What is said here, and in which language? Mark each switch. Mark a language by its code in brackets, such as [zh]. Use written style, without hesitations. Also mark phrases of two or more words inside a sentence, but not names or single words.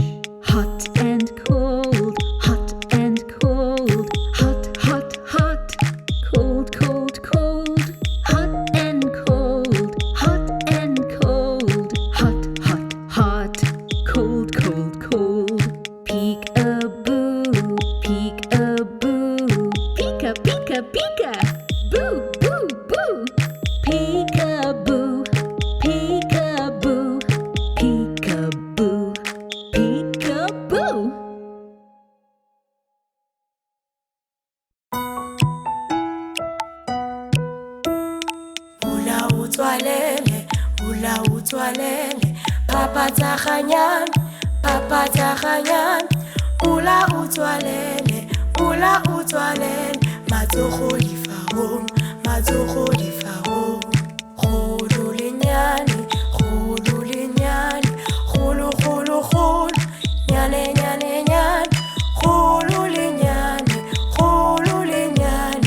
[en] Hot and cold. Hot and cold. Hot, hot, hot. Cold, cold, cold. Hot and cold. Hot and cold. Hot, hot, hot. Cold, cold, cold. Peek-a-boo. Peek-a-boo. Pika, pika, pika. Boo, boo, boo. Peek-a-boo. Peek-a-boo. Peek-a-boo. Peek-a-boo. [tn] Ula utswalele, ula utswalele. Papa tsaganyan, papa tsaganyan. Ula utswalele, ula utswalele. Matsogo difarong, matsogo difarong. Golo lenyane, golo lenyane. Golo, golo, golo. Nyane, nyane, nyane. Golo lenyane, golo lenyane.